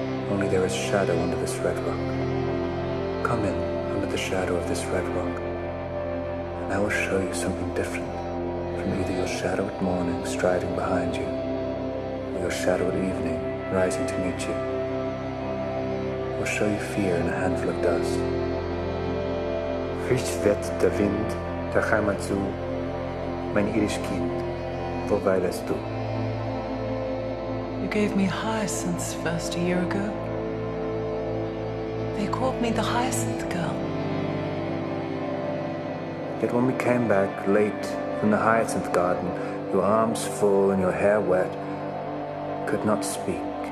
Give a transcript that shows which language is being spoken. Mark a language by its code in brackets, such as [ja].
[en] Only there is shadow under this red rock. Come in under the shadow of this red rock, and I will show you something different from either your shadow at morning striding behind you, or your shadow at evening rising to meet you. I will show you fear in a handful of dust. [de] Frisch weht der Wind der Heimat zu, mein irisch Kind, wo weilest du? [en] You gave me hyacinths first a year ago. They called me the Hyacinth Girl. Yet when we came back late from the hyacinth garden, your arms full and your hair wet, could not speak.